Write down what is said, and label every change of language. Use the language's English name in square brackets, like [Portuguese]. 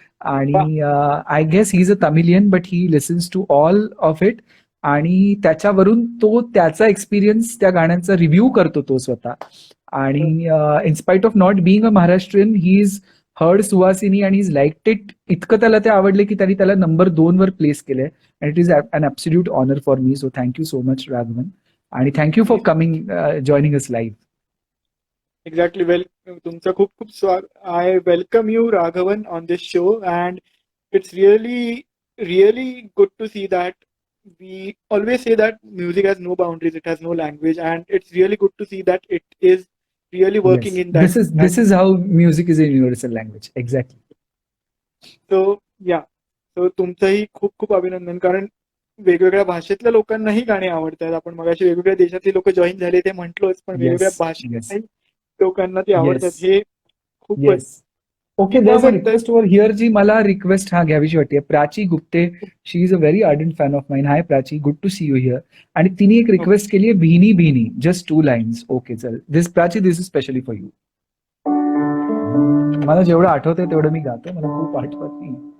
[English] आणि I guess he is a Tamilian, but he listens to all of it. [Marathi] आणि त्याच्यावरून तो त्याचा एक्सपिरियन्स त्या गाण्यांचा रिव्ह्यू करतो तो स्वतः. [English] आणि in spite of not being a Maharashtrian, he is heard Suhasini आणि is liked it. [Marathi] इतकं त्याला ते आवडले की त्यांनी त्याला नंबर 2 वर प्लेस केलंय. [English] And it is an absolute honor for me. So thank you so much, Raghavan. And thank you for coming, joining us live. Exactly. [Marathi] Well, तुमचं खूप खूप स्वागत. [English] I welcome you, Raghavan, on this show, and it's really good to see that. We always say that music has no boundaries, it has no language, and it's really good to see that it is really working in that. This is how music is a universal language. Exactly. So yeah. [Marathi] So तुमचंही खूप खूप अभिनंदन, कारण वेगवेगळ्या भाषेतल्या लोकांनाही गाणी आवडतात. आपण मगाशी वेगवेगळ्या देशातली लोक जॉईन झाले ते म्हटलोच, पण वेगवेगळ्या भाषेतल्याही लोकांना ती आवडतात. हे खूपच. [English] okay, there is a request over here [Marathi] जी मला रिक्वेस्ट घ्यावीशी वाटते. [English] Prachi Gupte, she is a very ardent fan of mine. Hi Prachi, good to see you here. [Marathi] आणि तिने एक रिक्वेस्ट केली आहे, [English] भीनी भीनी, just 2 lines. Okay चल, this Prachi, this is specially for you. [Marathi] मला जेवढं आठवतंय तेवढं मी गातो, मला खूप आठवत नाही.